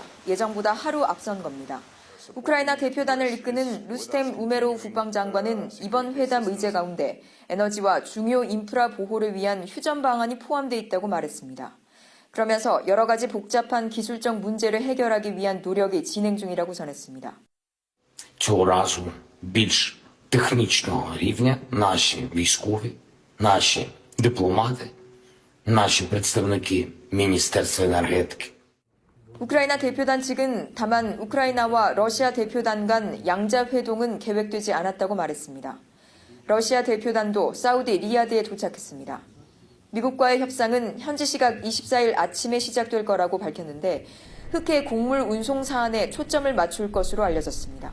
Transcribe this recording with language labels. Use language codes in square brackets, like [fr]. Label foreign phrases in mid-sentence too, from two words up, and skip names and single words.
[ko] 예정보다 하루 앞선 겁니다. 우크라이나 대표단을 이끄는 루스템 우메로우 국방장관은 이번 회담 의제 가운데 에너지와 중요 인프라 보호를 위한 휴전 방안이 포함되어 있다고 말했습니다. 그러면서 여러 가지 복잡한 기술적 문제를 해결하기 위한 노력이 진행 중이라고 전했습니다. [uk] Цього разу більш технічного рівня наші військові, наші дипломати, наші представники Міністерства енергетики. [ko] 우크라이나 대표단 측은 다만 우크라이나와 러시아 대표단 간 양자 회동은 계획되지 않았다고 말했습니다. 러시아 대표단도 사우디 리야드에 도착했습니다. 미국과의 협상은 현지 시각 24일 아침에 시작될 거라고 밝혔는데 흑해 곡물 운송 사안에 초점을 맞출 것으로 알려졌습니다.